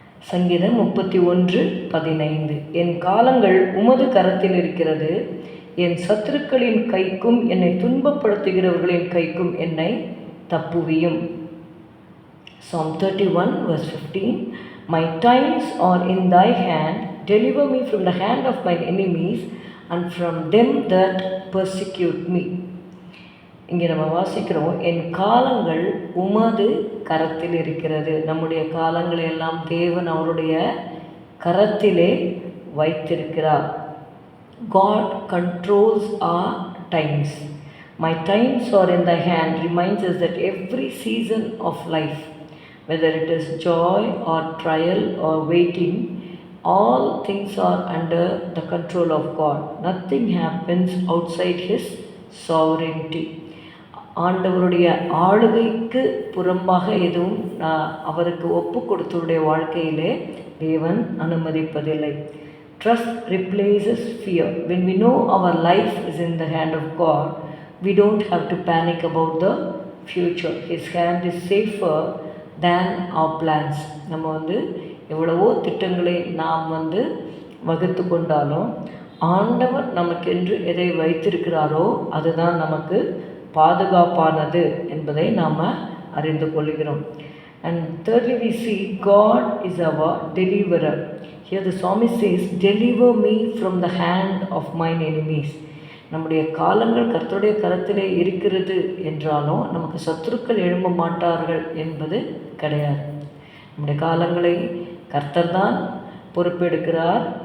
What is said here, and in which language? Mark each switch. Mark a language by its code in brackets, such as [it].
[ta] சங்கீதம் 31:15. என் காலங்கள் உமது கரத்தில் இருக்கிறது, என் சத்துருக்களின் கைக்கும் என்னை துன்பப்படுத்துகிறவர்களின் கைக்கும் என்னை தப்புவியும். [en] Psalm 31:15. My times are in thy hand, deliver me from the hand of mine enemies and from them that persecute me. [ta] இங்கே நம்ம வாசிக்கிறோம், என் காலங்கள் உமது கரத்தில் இருக்கிறது. நம்முடைய காலங்களை எல்லாம் தேவன் அவருடைய கரத்திலே வைத்திருக்கிறார். [en] God controls our times. My times are in thy hand reminds us that every season of life, whether it is joy or trial or waiting, all things are under the control of God. Nothing happens outside his sovereignty. [ta] ஆண்டவருடைய ஆளுகைக்கு புறம்பாக எதுவும் அவருக்கு ஒப்பு கொடுத்தவருடைய வாழ்க்கையிலே தேவன் அனுமதிப்பதில்லை. [en] Trust replaces fear. When we know our life is in the hand of God, we don't have to panic about the future. His hand is safer than our plans. [ta] நம்ம எவ்வளவோ திட்டங்களை நாம் வகுத்து கொண்டாலும் ஆண்டவர் நமக்கென்று எதை வைத்திருக்கிறாரோ அதுதான் நமக்கு பாதுகாப்பானது என்பதை நாம் அறிந்து கொள்கிறோம். [en] And thirdly, we see God is our deliverer. Here the psalmist says, deliver me from the hand of mine enemies. [ta] நம்முடைய காலங்கள் கர்த்தருடைய கரத்திலே இருக்கிறது என்றாலும் நமக்கு சத்துருக்கள் எழும்ப மாட்டார்கள் என்பது கிடையாது. நம்முடைய காலங்களை கர்த்தர் தான் பொறுப்பெடுக்கிறார்.